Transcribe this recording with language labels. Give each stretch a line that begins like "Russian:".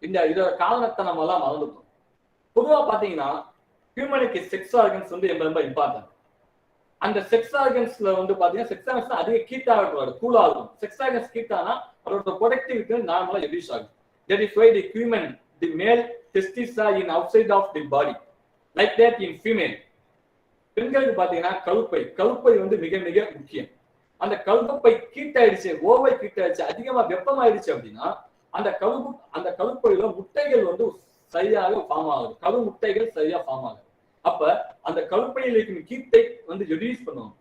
Tamil: இதோட காரணத்தை நம்ம எல்லாம் மறந்துட்டோம். பொதுவா பாத்தீங்கன்னா ஹியூமனுக்கு செக்ஸ் ஆர்கன்ஸ் வந்து ரொம்ப இம்பார்ட்டன்ட். அந்த செக்ஸ் ஆர்கன்ஸ்ல வந்து பாத்தீங்கன்னா செக்ஸ் ஆர்கன்ஸ் அதிக ஹீட் ஆகக்கூடாது, கூலா இருக்கும். செக்ஸ் ஆர்கன்ஸ் ஹீட் ஆனா அதோட ப்ரொடக்டிவிட்டி நார்மலா ரெடியூஸ் ஆகும்.
English: That is why the human the male testes are in outside of the body. Like that in female.
Tamil: பெண்களுக்கு பாத்தீங்கன்னா கருப்பை வந்து மிக மிக முக்கியம். அந்த கருப்பை கீட்டாயிடுச்சு, ஓவை கீட்டாயிடுச்சு, அதிகமா வெப்பமாயிடுச்சு அப்படின்னா அந்த கருப்பையில முட்டைகள் வந்து சரியாக ஃபார்ம் ஆகுது. கரு முட்டைகள் சரியா ஃபார்ம் ஆகுது. அப்ப அந்த கருப்பையில் இருக்கும் கீட்டை வந்து ரெடியூஸ் பண்ணுவோம்.